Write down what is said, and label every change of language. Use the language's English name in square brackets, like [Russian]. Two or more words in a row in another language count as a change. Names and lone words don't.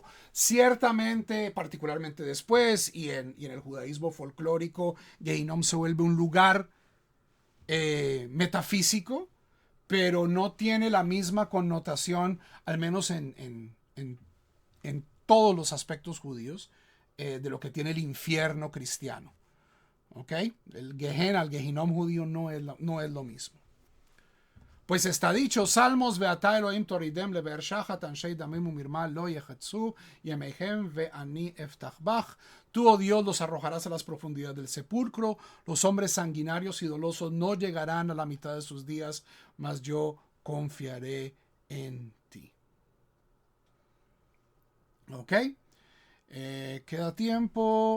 [Spanish] Ciertamente, particularmente después, y en el judaísmo folclórico, Gehinom se vuelve un lugar metafísico, pero no tiene la misma connotación, al menos en todos los aspectos judíos, de lo que tiene el infierno cristiano. ¿Ok? El Gehinom judío no es lo mismo. Pues está dicho, Salmos, [Hebrew] ואתה אלהים תורידם לבאר שחת אנשי דמים ומרמה לא יחצו ימיהם ואני אבטח בך. [Spanish] Tú, oh Dios, los arrojarás a las profundidades del sepulcro. Los hombres sanguinarios y dolosos no llegarán a la mitad de sus días, mas yo confiaré en ti. ¿Ok? Queda tiempo.